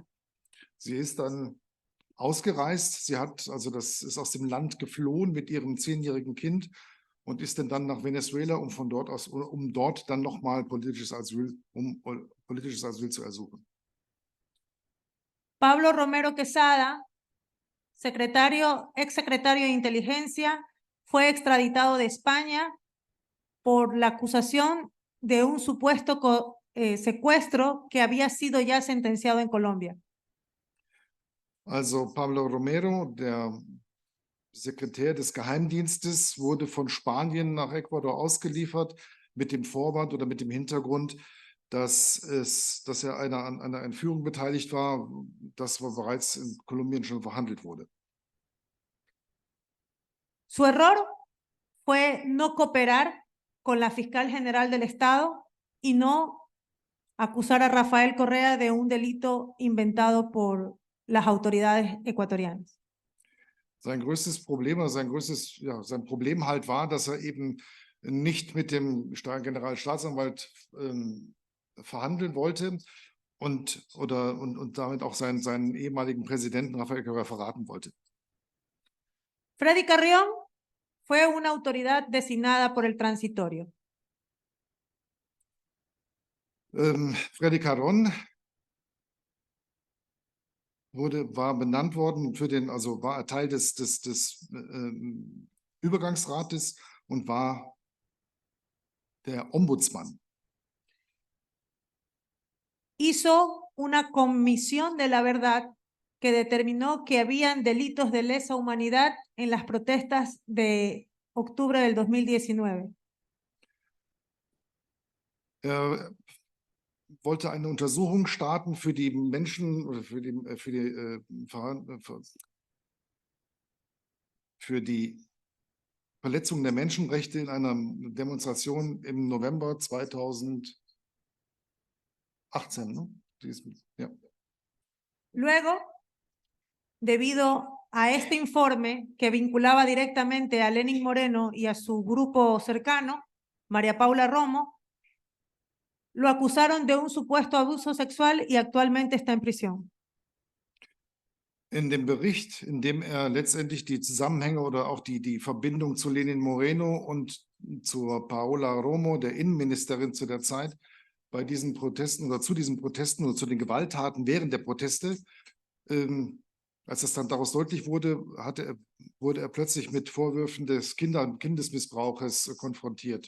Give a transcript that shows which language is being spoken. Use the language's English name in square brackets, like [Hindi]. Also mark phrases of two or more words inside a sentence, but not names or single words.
[German] Sie ist dann ausgereist, das ist aus dem Land geflohen mit ihrem 10-jährigen Kind und ist dann nach Venezuela, um von dort aus, um dort dann nochmal politisches Asyl zu ersuchen. [Spanish] Pablo Romero Quesada, exsecretario de Inteligencia, fue extraditado de España por la acusación de un supuesto secuestro que había sido ya sentenciado en Colombia. [German] Also Pablo Romero, der Sekretär des Geheimdienstes, wurde von Spanien nach Ecuador ausgeliefert mit dem Vorwand oder mit dem Hintergrund, dass er an einer Entführung beteiligt war, das bereits in Kolumbien schon verhandelt wurde. [Spanish] Su error fue no cooperar con la fiscal general del Estado y no acusar a Rafael Correa de un delito inventado por las autoridades ecuatorianas. [German] Sein größtes Problem, also sein Problem halt war, dass er eben nicht mit dem Generalstaatsanwalt verhandeln wollte und damit auch seinen ehemaligen Präsidenten Rafael Correa verraten wollte. [Spanish] Freddy Carrión fue una autoridad designada por el transitorio. [German] Freddy Carrión war benannt worden war Teil des Übergangsrates und war der Ombudsmann. [Spanish] Hizo una comisión de la verdad que determinó que habían delitos de lesa humanidad en las protestas de octubre del 2019. [German] Wollte eine Untersuchung starten für die Menschen oder für die Verletzung der Menschenrechte in einer Demonstration im November 2018. [Spanish] ¿No? Ja. Luego, debido a este informe que vinculaba directamente a Lenín Moreno y a su grupo cercano, María Paula Romo, lo acusaron de un supuesto abuso sexual y actualmente está en prisión. [German] In dem Bericht, in dem letztendlich die Zusammenhänge oder auch die Verbindung zu Lenín Moreno und zur Paola Romo, der Innenministerin zu der Zeit, bei diesen Protesten oder zu diesen Protesten oder zu den Gewalttaten während der Proteste, als das dann daraus deutlich wurde, wurde er plötzlich mit Vorwürfen des Kindesmissbrauches konfrontiert.